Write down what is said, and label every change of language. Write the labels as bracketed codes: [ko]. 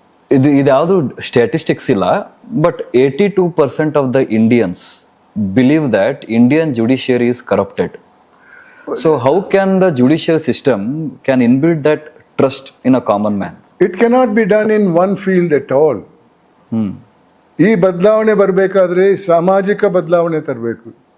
[kn] ಇದು ಯಾವುದು ಸ್ಟ್ಯಾಟಿಸ್ಟಿಕ್ಸ್ ಇಲ್ಲ, [en] But 82% of the Indians believe that Indian judiciary is corrupted. So how can the judicial system can inbuild that trust in a common man? It cannot be done in one field at all. Hmm. [kn] ಈ ಬದಲಾವಣೆ ಬರಬೇಕಾದ್ರೆ ಸಾಮಾಜಿಕ ಬದಲಾವಣೆ ತರಬೇಕು.